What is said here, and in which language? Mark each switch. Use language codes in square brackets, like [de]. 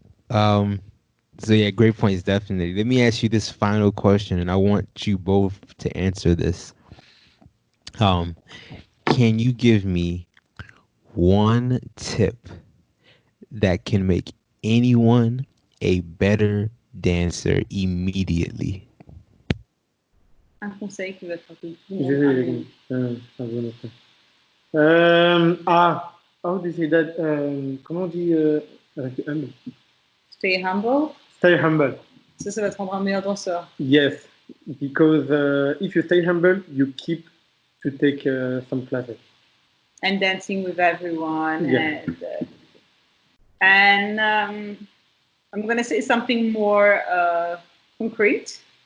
[en] Um, so yeah, great points, definitely. Let me ask you this final question, and I want you both to answer this. Um, can you give me one tip that can make anyone a better dancer immediately? [fr] Un conseil qui va faire que tout le Je monde vais [en] how do you say that? [fr] Comment on dit rester humble? [en] stay humble. Stay humble. [fr] Ça va te rendre un meilleur danseur. [en] Yes, because if you stay humble, you keep to take some classes. And dancing with everyone. Yeah. And I'm going to say something more concrete.